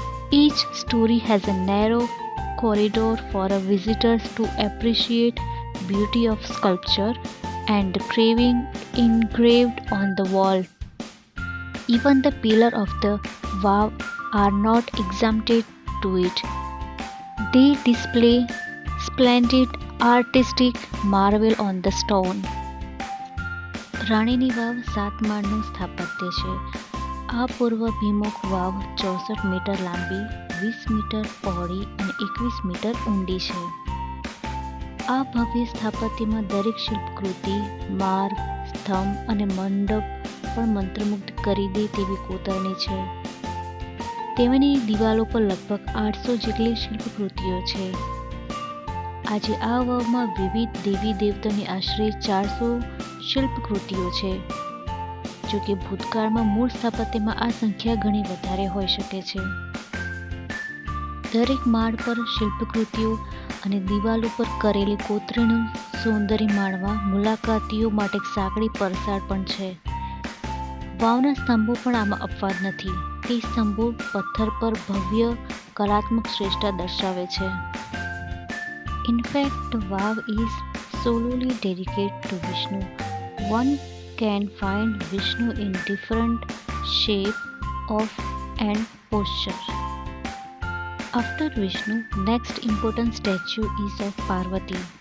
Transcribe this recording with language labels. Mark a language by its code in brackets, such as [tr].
[en] Each story has a narrow corridor for visitors to appreciate beauty of sculpture and the carving engraved on the wall. Even the pillar of the Vav are not exempted to it. They display splendid artistic marvel on the stone. [gu] રાણીની વાવ 7 માળનું સ્થાપત્ય છે. આ પૂર્વ ભીમુખ વાવ 64 metre લાંબી, 20 metre પહોળી અને 21 metre ઊંડી છે. આ ભવ્ય સ્થાપત્યમાં દરેક શિલ્પકૃતિ, માર્ગ, સ્તંભ અને મંડપ પણ મંત્રમુગ્ધ કરી દે તેવી કોતરણી છે. તેની દિવાલો પર લગભગ 800 જેટલી શિલ્પકૃતિઓ છે. આજે આ વાવમાં વિવિધ દેવી દેવતાની આશરે 400 શિલ્પકૃતિઓ છે. જો કે ભૂતકાળમાં મૂળ સ્થાપત્યમાં આ સંખ્યા ઘણી વધારે હોઈ શકે છે. દરેક માળ પર શિલ્પકૃતિઓ અને દિવાલ ઉપર કરેલી કોતરણીનું સૌંદર્ય માણવા મુલાકાતીઓ માટે એક સાંકડી પરસાળ પણ છે. વાવના સ્તંભો પણ આમાં અપવાદ નથી. તે સ્તંભો પથ્થર પર ભવ્ય કલાત્મક શ્રેષ્ઠતા દર્શાવે છે. [en] In fact, the Vav is solely dedicated to Vishnu. One can find Vishnu in different shape of and posture. After Vishnu, next important statue is of Parvati.